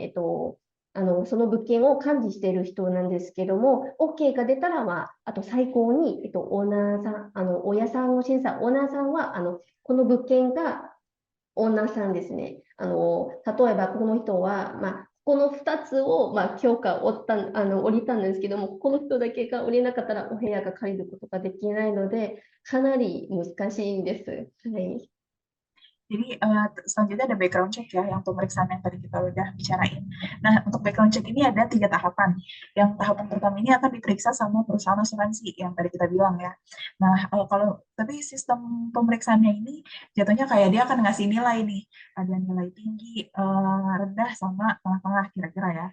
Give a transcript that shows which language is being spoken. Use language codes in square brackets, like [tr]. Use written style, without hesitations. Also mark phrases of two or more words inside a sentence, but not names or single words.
[ja] その物件を管理している人なんですけども、OK が出たら、あと最高に、オーナーさん、大家さんの審査、オーナーさんは、この物件がオーナーさんですね。例えば、この人は、この2つを、許可を降りたんですけども、この人だけが降りなかったらお部屋が借りることができないので、かなり難しいんです。はい。 [id] Jadi selanjutnya ada [en] background check [id] ya, yang pemeriksaan yang tadi kita udah bicarain. Nah, untuk [en] background check [id] ini ada 3 tahapan. Yang tahapan pertama ini akan diperiksa sama perusahaan asuransi yang tadi kita bilang ya. Nah, kalau tapi sistem pemeriksaannya ini jatuhnya kayak dia akan ngasih nilai nih, ada nilai tinggi, rendah, sama tengah-tengah kira-kira ya.